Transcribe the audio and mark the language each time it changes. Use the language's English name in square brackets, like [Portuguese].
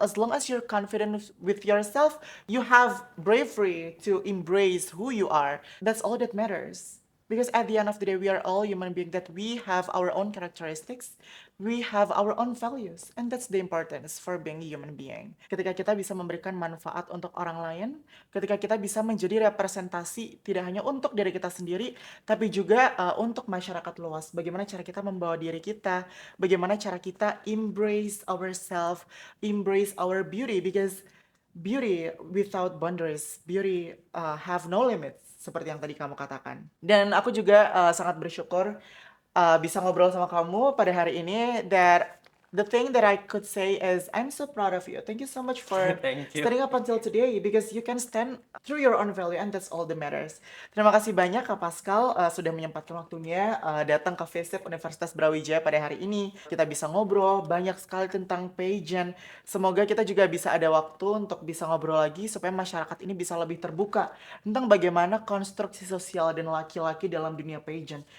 [English] As long as you're confident with yourself, you have bravery to embrace who you are. That's all that matters. Because at the end of the day, we are all human beings that we have our own characteristics, we have our own values, and that's the importance for being a human being. [Indonesian] Ketika kita bisa memberikan manfaat untuk orang lain, ketika kita bisa menjadi representasi tidak hanya untuk diri kita sendiri, tapi juga untuk masyarakat luas. Bagaimana cara kita membawa diri kita, bagaimana cara kita [English] embrace ourselves, embrace our beauty, because beauty without boundaries, beauty have no limits, [Indonesian] seperti yang tadi kamu katakan. Dan aku juga sangat bersyukur bisa ngobrol sama kamu pada hari ini. [English] That the thing that I could say is I'm so proud of you. Thank you so much for Thank you. standing up until today, because you can stand through your own value and that's all that matters. [Indonesian] Terima kasih banyak Kak Pascal sudah menyempatkan waktunya datang ke FISIP Universitas Brawijaya pada hari ini. Kita bisa ngobrol banyak sekali tentang pageant. Semoga kita juga bisa ada waktu untuk bisa ngobrol lagi supaya masyarakat ini bisa lebih terbuka tentang bagaimana konstruksi sosial dan laki-laki dalam dunia pageant.